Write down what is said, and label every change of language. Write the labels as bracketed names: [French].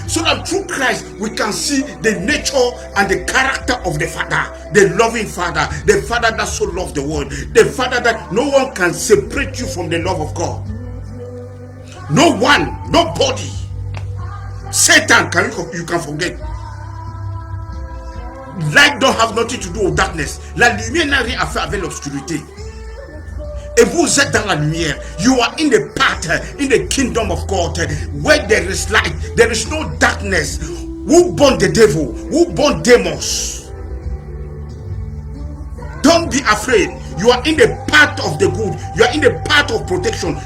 [English] So that through Christ we can see the nature and the character of the Father, the loving Father, the Father that so loved the world, the Father that no one can separate you from the love of God. No one, nobody. Satan you can forget. Light don't have nothing to do with darkness. [French] La lumière n'a rien à faire avec l'obscurité. Et vous êtes dans la lumière. [English] You are in the path, in the kingdom of God, where there is light, there is no darkness. Who born the devil? Who born demons? Don't be afraid. You are in the path of the good. You are in the path of protection.